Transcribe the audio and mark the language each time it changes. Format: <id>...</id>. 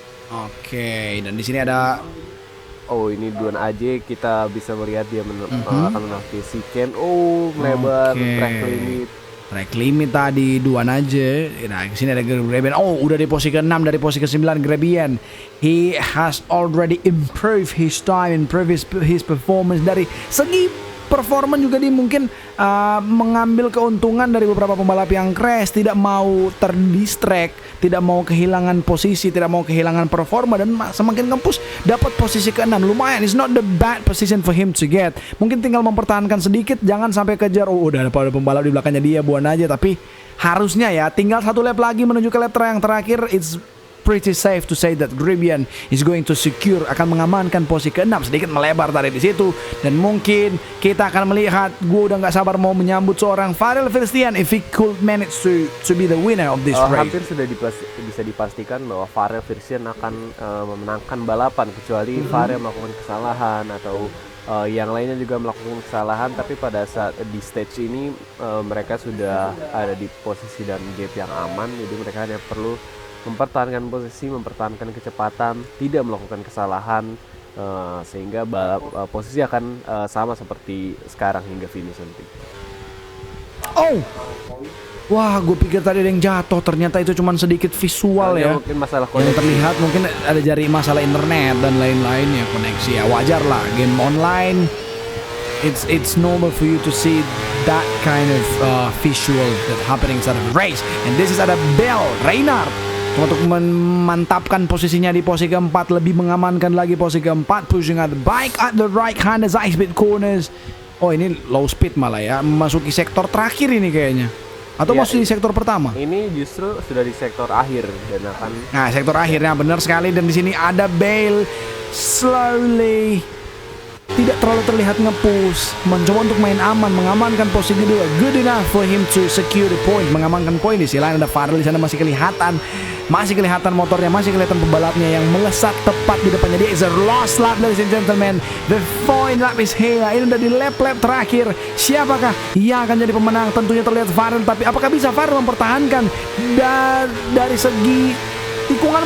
<id>Oke, dan di sini ada ini Duan AJ, kita bisa melihat dia akan menafki si Ken. Melebar track limit. Track limit tadi Duan aja. Nah, di sini ada Grebian. Udah di posisi ke-6 dari posisi ke-9 Grebian.</id> <en>He has already improved his time, improved his performance.</en> <id>Dari segi performa juga dia mungkin mengambil keuntungan dari beberapa pembalap yang crash, tidak mau terdistract, tidak mau kehilangan posisi, tidak mau kehilangan performa, dan semakin ngempus dapat posisi ke-6. Lumayan,</id> <en>it's not the bad position for him to get.</en> <id>Mungkin tinggal mempertahankan sedikit, jangan sampai kejar. Udah ada pembalap di belakangnya dia, buan aja. Tapi harusnya ya tinggal 1 lap lagi menuju ke lap yang terakhir.</id> <en>It's pretty safe to say that Grebian is going to secure,</en> <id>akan mengamankan posisi ke-6, sedikit melebar tadi di situ. Dan mungkin kita akan melihat, gue udah nggak sabar mau menyambut seorang Farel Firstian</id> <en>if he could manage to be the winner of this race.</en> <id>Hampir sudah bisa dipastikan bahwa Farel Firstian akan memenangkan balapan, kecuali Farel melakukan kesalahan atau yang lainnya juga melakukan kesalahan. Tapi pada saat di stage ini mereka sudah ada di posisi dan gap yang aman, jadi mereka hanya perlu mempertahankan posisi, mempertahankan kecepatan, tidak melakukan kesalahan, sehingga posisi akan sama seperti sekarang hingga finish nanti. Wah, gue pikir tadi ada yang jatuh, ternyata itu cuma sedikit visual ya. Mungkin masalah koneksi. Yang terlihat mungkin ada dari masalah internet dan lain-lainnya, koneksi ya, wajar lah, game online.</id> <en>It's normal for you to see that kind of visual that happening inside of the race. And this is</en> <id>ada Bell Reinhardt untuk memantapkan posisinya di posisi keempat, lebih mengamankan lagi posisi keempat,</id> <en>pushing at the bike at the right hand as high speed corners.</en> <id>Ini low speed malah ya, memasuki sektor terakhir ini kayaknya. Atau masih di sektor pertama? Ini justru sudah di sektor akhir dan akan. Nah, sektor akhirnya benar sekali. Dan di sini ada Bale slowly, tidak terlalu terlihat nge-push, mencoba untuk main aman, mengamankan posisi kedua.</id> <en>Good enough for him to secure the point,</en> <id>mengamankan poin. Di sisi lain ada Farel di sana, masih kelihatan motornya, masih kelihatan pembalapnya yang melesat tepat di depannya.</id> <en>Dia is a last lap, ladies and gentlemen. The final lap is here.</en> <id>Ini udah di lap terakhir. Siapakah yang akan jadi pemenang? Tentunya terlihat Farel, tapi apakah bisa Farel mempertahankan dari segi tikungan?</id>